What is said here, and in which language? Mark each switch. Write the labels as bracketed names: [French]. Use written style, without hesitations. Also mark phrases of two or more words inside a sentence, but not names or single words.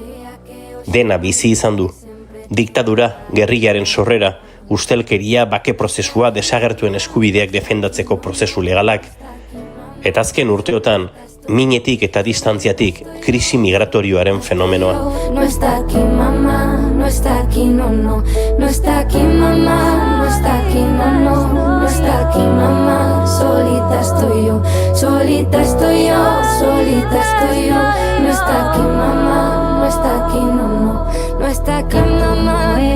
[Basque] Dena bizi izan du. Diktadura, gerrillaren sorrera, ustelkeria, bake prozesua, desagertuen eskubideak defendatzeko prozesu legalak. Eta azken urteotan, minetik eta distantziatik krisi migratorioaren fenomenoa. [Spanish] No está aquí mamá, no está aquí no, no está aquí mamá, no está aquí no, no está aquí mamá, solita estoy yo, solita estoy yo, solita estoy yo, no está aquí mamá, no está aquí no, no está aquí mamá, no